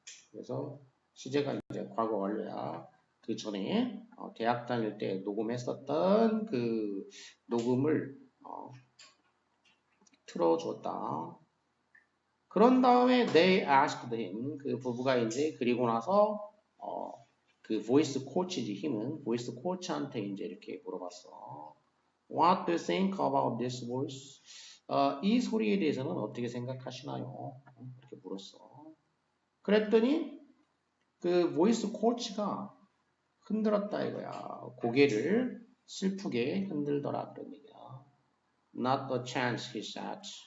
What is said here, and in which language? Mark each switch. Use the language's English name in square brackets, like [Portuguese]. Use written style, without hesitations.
[Korean] 그래서 시제가 이제 과거 완료야. 그 전에 대학 다닐 때 녹음했었던 그 녹음을 틀어줬다. 그런 다음에 [English] they asked him, [Korean] 그 부부가 이제 그리고 나서 그 voice coach지 힘은 voice coach한테 이제 이렇게 물어봤어. [English] What do you think about this voice? [Korean] 이 소리에 대해서는 어떻게 생각하시나요? 이렇게 물었어. 그랬더니 그 voice coach가 흔들었다 이거야. 고개를 슬프게 흔들더라 그런 얘기야. [English] Not a chance, he said.